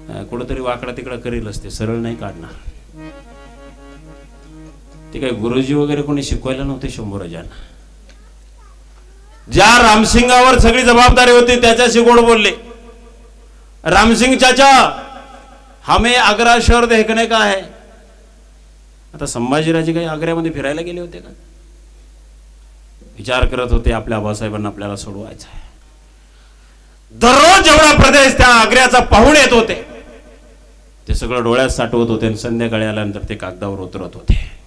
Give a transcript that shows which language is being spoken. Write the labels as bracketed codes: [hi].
[mr] कुठेतरी वाकडा तिकडा करेल असते, सरळ नाही काढणार. ते काही गुरुजी वगैरे कोणी शिकवायला नव्हते शंभूराजांना. ज्या रामसिंगावर सगळी जबाबदारी होती त्याच्याशी गोड बोलले. [hi] रामसिंग चाचा, हमें आग्रा शहर देखने का है. [mr] आता संभाजीराजे काही आग्र्यामध्ये फिरायला गेले होते का. विचार करत होते आपल्या आबासाहेबांना आपल्याला सोडवायचं आहे. दररोज जेवढा प्रदेश त्या आग्र्याचा पाहून येत होते ते सगळं डोळ्यात साठवत होते आणि संध्याकाळी आल्यानंतर ते कागदावर उतरत होते.